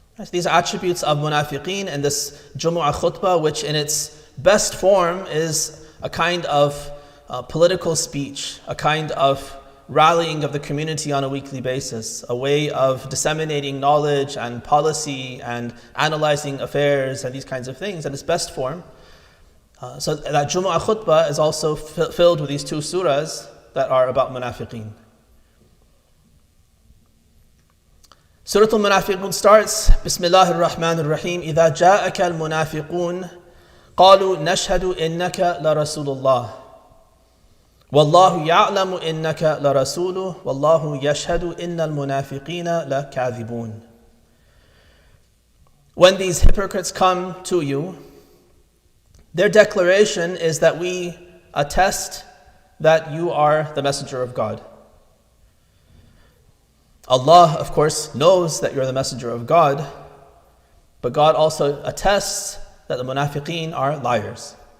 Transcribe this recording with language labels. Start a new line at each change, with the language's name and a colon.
English: These are attributes of munafiqeen in this Jumu'ah khutbah, which in its best form is a kind of political speech, a kind of rallying of the community on a weekly basis, a way of disseminating knowledge and policy and analyzing affairs and these kinds of things in its best form. So that Jumu'ah khutbah is also filled with these two surahs that are about munafiqeen. Surah Al-Munafiqun starts,
Arabic: Bismillahir Rahmanir Rahim, إِذَا جَاءَكَ الْمُنَافِقُونَ قَالُوا نَشْهَدُ إِنَّكَ لَرَسُولُ اللَّهِ وَاللَّهُ يَعْلَمُ إِنَّكَ لَرَسُولُهُ وَاللَّهُ يَشْهَدُ إِنَّ الْمُنَافِقِينَ لَكَاذِبُونَ.
English: When these hypocrites come to you, their declaration is that we attest that you are the messenger of God. Allah, of course, knows that you're the messenger of God, but God also attests that the munafiqeen are liars.